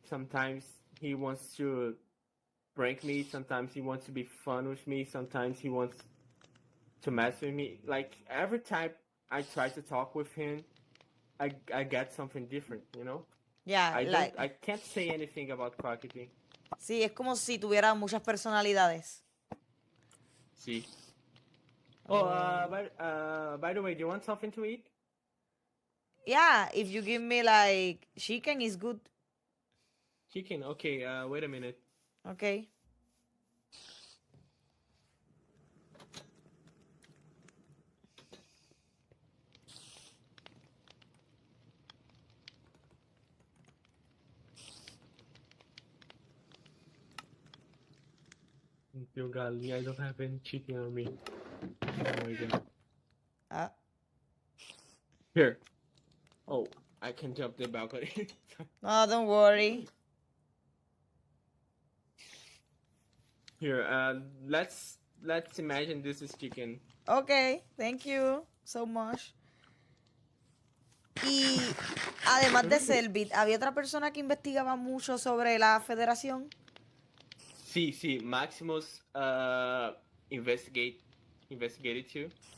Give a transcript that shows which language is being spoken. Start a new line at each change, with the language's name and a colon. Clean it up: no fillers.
English: Sometimes he wants to prank me. Sometimes he wants to be fun with me. Sometimes he wants to mess with me. Like every time I try to talk with him, I get something different, you know? Yeah, I can't say anything about Quackity.
Spanish: Sí, es como si tuviera muchas personalidades. Sí.
English: Oh, by the way, do you want something to eat? Yeah, if you give me like chicken is good. Chicken? Okay, wait a minute. Okay. Your Gali, I don't have any chicken on me. Oh my god. Here. Oh, I can jump the balcony. No, don't worry. Here, let's imagine this is chicken. Okay, thank you so much.
Spanish: Y además de Selbit, ¿había otra persona que investigaba mucho sobre la federación? Sí,
English: Maximus investigated too.